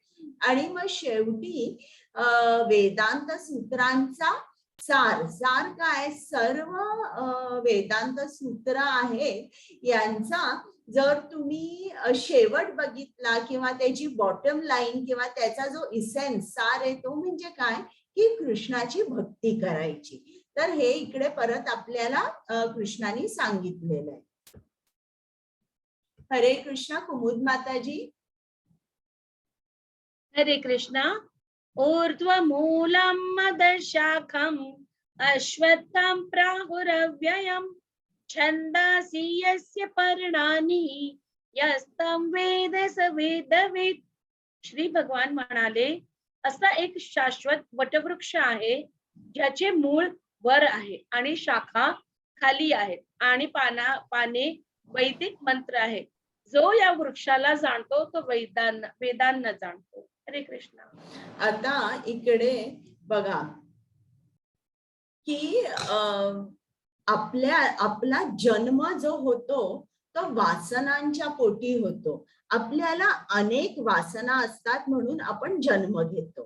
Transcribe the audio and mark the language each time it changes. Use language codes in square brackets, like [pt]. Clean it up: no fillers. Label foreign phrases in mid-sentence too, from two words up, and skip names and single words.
[mr] आणि मग शेवटी वेदांत सूत्रांचा सार काय, सर्व वेदांत सूत्र आहे यांचा जर तुम्ही शेवट बघितला किंवा त्याची [en] bottom line [mr] किंवा त्याचा जो इसेन्स सार आहे तो म्हणजे काय की कृष्णाची भक्ती करायची. तर हे इकडे परत आपल्याला कृष्णाने सांगितलेलं आहे. हरे कृष्ण. कुमुद माताजी. हरे कृष्णा. [sa] ऊर्ध्वमूलं मदशाखम् अश्वत्थं प्राहुरव्ययम् छन्दासि यस्य पर्णानि यस्तं वेद स वेदवित्. [mr] श्री भगवान म्हणाले, असा एक शाश्वत वटवृक्ष आहे ज्याचे मूळ वर आहे आणि शाखा खाली आहेत आणि पाने वैदिक मंत्र आहे. जो या वृक्षाला जाणतो तो वेदांना जाणतो. हरे कृष्ण. आता इकडे बघा की आपला जन्म जो होतो तो वासनांच्या पोटी होतो. आपल्याला अनेक वासना असतात म्हणून आपण जन्म घेतो.